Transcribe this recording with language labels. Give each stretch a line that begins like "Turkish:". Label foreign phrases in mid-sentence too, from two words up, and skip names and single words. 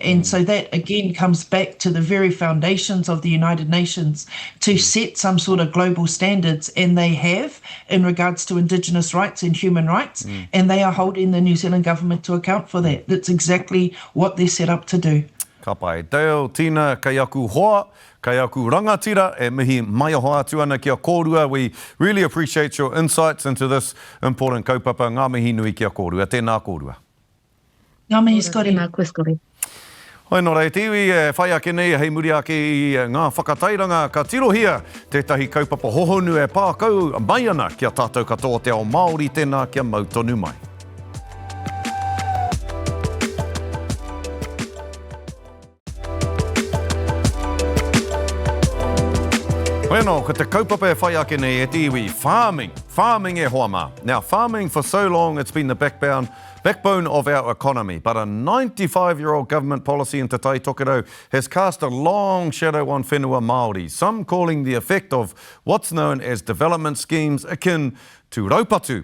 English: And so that again comes back to the very foundations of the United Nations to set some sort of global standards, and they have in regards to Indigenous rights and human rights, and they are holding the New Zealand government to account for that. That's exactly what they're set up to do.
Māori: Ka pai. Dale, Tina, kai aku hoa, kai aku rangatira, e mihi mai hoa atu ana kia kōrua.
English: We really appreciate your insights into this important kaupapa.
Māori: Ngā mihi nui kia kōrua. Tēnā kōrua. Ngā mihi skori. Tēnā koe skori. Hoi nō rei tiwi, whai ake nei, hei muri ake i ngā whakatairanga ka tirohia tētahi kaupapa hohonu e pākau mai ana kia tātou katoa te ao Māori, tēnā kia mautonu mai. Bueno, ko te kaupapa e whai ake nei e tiwi, farming e hoa mā.
English: Now, farming for so long, it's been the backbone of our economy, but a 95-year-old government policy in Te Tai Tokerau has cast a long shadow on
Māori: whenua Māori,
English: some calling the effect of what's known as development schemes akin to raupatu.